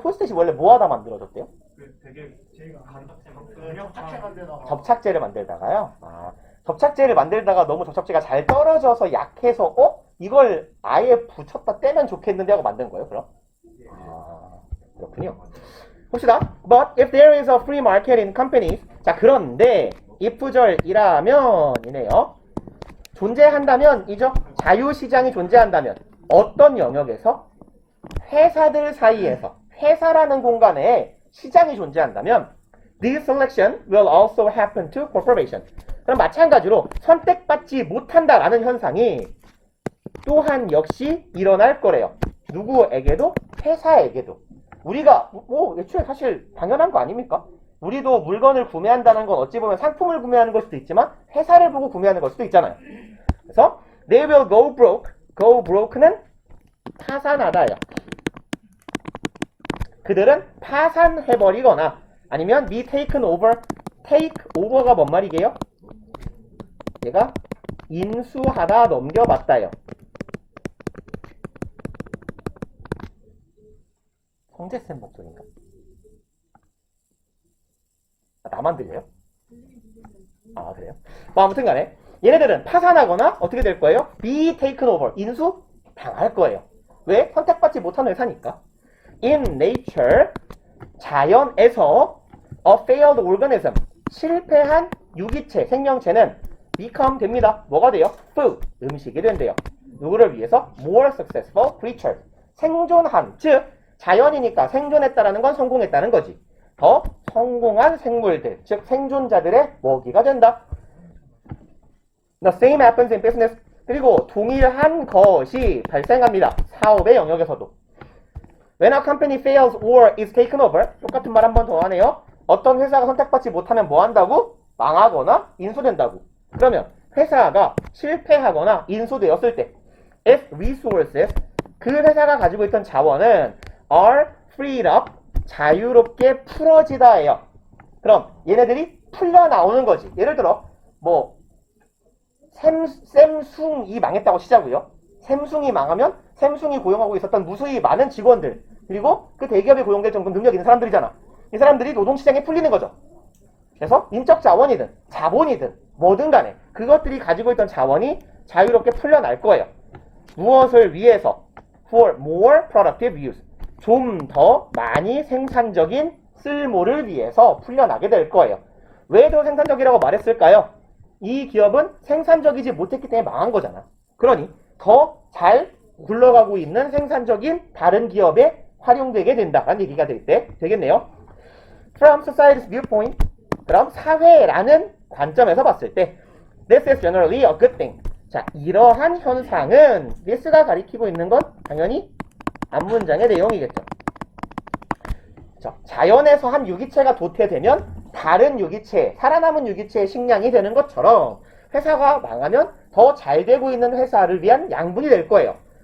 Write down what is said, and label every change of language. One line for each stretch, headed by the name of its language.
Korean: 포스트잇이 원래 뭐하다 만들어졌대요? 되게 제가 접착제 만들다가 접착제를 만들다가요? 접착제를 만들다가 너무 접착제가 잘 떨어져서 약해서 이걸 아예 붙였다 떼면 좋겠는데 하고 만든 거예요, 그럼? 그렇군요. 봅시다.
English: But if there is a free market in companies.
Korean: 자, 그런데 if절이라면 이네요. 존재한다면 이죠. 자유시장이 존재한다면 어떤 영역에서? 회사들 사이에서, 회사라는 공간에 시장이 존재한다면
English: this selection will also happen to corporation.
Korean: 그럼 마찬가지로 선택받지 못한다라는 현상이 또한 역시 일어날 거래요. 누구에게도? 회사에게도. 우리가 애초에 사실 당연한 거 아닙니까? 우리도 물건을 구매한다는 건 어찌 보면 상품을 구매하는 걸 수도 있지만 회사를 보고 구매하는 걸 수도 있잖아요.
English: 그래서 they will go broke.
Korean: go broke는 파산하다예요. 그들은 파산해버리거나 아니면
English: be taken over.
Korean: take over가 뭔 말이게요? 얘가 인수하다, 넘겨받다예요. 성재쌤 목소리인가? 나만 들려요? 그래요? 아무튼 간에 얘네들은 파산하거나 어떻게 될 거예요?
English: be taken over.
Korean: 인수 당할 거예요. 왜? 선택받지 못한 회사니까.
English: In nature,
Korean: 자연에서
English: a failed organism,
Korean: 실패한 유기체, 생명체는
English: become
Korean: 됩니다. 뭐가 돼요? food, 음식이 된대요. 누구를 위해서?
English: more successful creatures,
Korean: 생존한, 즉 자연이니까 생존했다라는 건 성공했다는 거지. 더 성공한 생물들, 즉 생존자들의 먹이가 된다.
English: The same happens in business.
Korean: 그리고 동일한 것이 발생합니다. 사업의 영역에서도.
English: When a company fails or is taken over,
Korean: 똑같은 말 한 번 더 하네요. 어떤 회사가 선택받지 못하면 뭐 한다고? 망하거나 인수된다고. 그러면 회사가 실패하거나 인수되었을 때
English: if resources,
Korean: 그 회사가 가지고 있던 자원은
English: are freed up,
Korean: 자유롭게 풀어지다예요. 그럼 얘네들이 풀려 나오는 거지. 예를 들어 샘숭이 망했다고 치자고요. 샘숭이 망하면 샘숭이 고용하고 있었던 무수히 많은 직원들, 그리고 그 대기업에 고용될 정도 능력 있는 사람들이잖아. 이 사람들이 노동시장에 풀리는 거죠. 그래서 인적 자원이든 자본이든 뭐든 간에 그것들이 가지고 있던 자원이 자유롭게 풀려날 거예요. 무엇을 위해서?
English: For more productive use.
Korean: 좀 더 많이 생산적인 쓸모를 위해서 풀려나게 될 거예요. 왜 더 생산적이라고 말했을까요? 이 기업은 생산적이지 못했기 때문에 망한 거잖아. 그러니 더 잘 굴러가고 있는 생산적인 다른 기업에 활용되게 된다라는 얘기가 되겠네요.
English: From society's viewpoint,
Korean: 그럼 사회라는 관점에서 봤을 때
English: This is generally a good thing.
Korean: 자, 이러한 현상은 this가 가리키고 있는 건 당연히 앞문장의 내용이겠죠. 자, 자연에서 한 유기체가 도태되면 다른 유기체, 살아남은 유기체의 식량이 되는 것처럼 회사가 망하면 더 잘 되고 있는 회사를 위한 양분이 될 거예요.